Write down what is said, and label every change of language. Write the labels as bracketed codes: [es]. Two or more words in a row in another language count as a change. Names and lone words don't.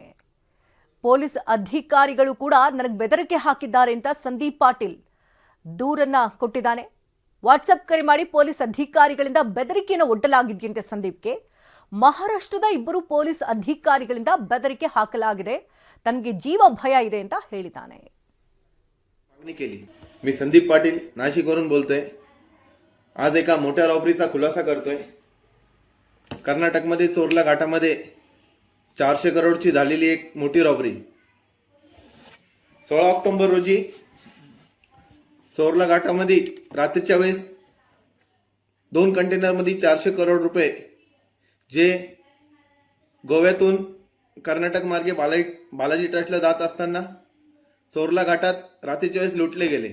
[kn] ಪೊಲೀಸ್ ಅಧಿಕಾರಿಗಳು ಕೂಡ ನನಗೆ ಬೆದರಿಕೆ ಹಾಕಿದ್ದಾರೆ ಅಂತ ಸಂದೀಪ್ ಪಾಟೀಲ್ ದೂರನ್ನ ಕೊಟ್ಟಿದ್ದಾನೆ. ವಾಟ್ಸಪ್ ಕರೆ ಮಾಡಿ ಪೊಲೀಸ್ ಅಧಿಕಾರಿಗಳಿಂದ ಬೆದರಿಕೆಯನ್ನು ಒಡ್ಡಲಾಗಿದೆಯಂತೆ ಸಂದೀಪ್ಗೆ. ಮಹಾರಾಷ್ಟ್ರದ 2 ಪೊಲೀಸ್ ಅಧಿಕಾರಿಗಳಿಂದ ಬೆದರಿಕೆ ಹಾಕಲಾಗಿದೆ, ತನಗೆ ಜೀವ ಭಯ ಇದೆ ಅಂತ ಹೇಳಿದಾನೆ. [mr] मागणी केली. मी संदीप पाटील नाशिकवरून बोलतोय. आज एका मोठ्या रॉबरीचा खुलासा करतोय. कर्नाटकमध्ये चोरला घाटामध्ये 400 करोडची झालेली एक मोठी रॉबरी. 16 ऑक्टोबर रोजी चोरला घाटामध्ये रात्रीच्या वेळेस 2 कंटेनरमध्ये 400 करोड रुपये जे गोव्यातून कर्नाटक मार्गे बालाजी ट्रस्टला जात असताना चोरला घाटात रात्रीच्या वेळेस लुटले गेले.